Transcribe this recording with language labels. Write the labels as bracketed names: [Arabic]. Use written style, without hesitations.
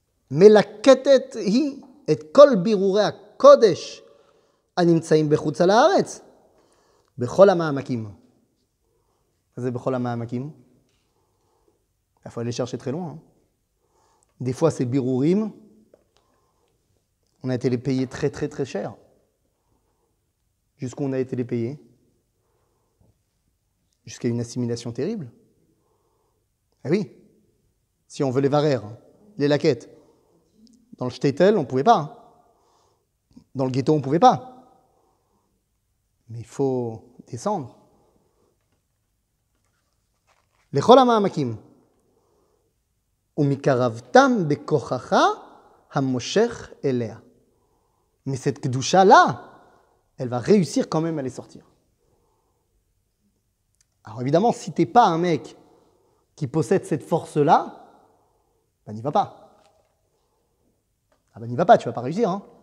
[French] Mais la quête [Hebrew] היא את כל בירורי הקודש הנמצאים בחוץ על הארץ, בכל המעמקים. מה זה בכל המעמקים? [French] Il faut aller chercher très loin. Des fois, ces birourim, on a été les payer très très très cher. Jusqu'où on a été les payer? Jusqu'à une assimilation terrible. Eh oui, si on veut les varères, les laquettes, dans le shtetl, on ne pouvait pas. Dans le ghetto, on ne pouvait pas. Mais il faut descendre. [Hebrew] לכל המעמקים. ומקרבתם בכוחך המושך אליה. [French] Mais cette kedusha-là, elle va réussir quand même à les sortir. Alors évidemment, si tu n'es pas un mec qui possède cette force-là, ben n'y va pas. Ah ben n'y va pas, tu ne vas pas réussir. Hein.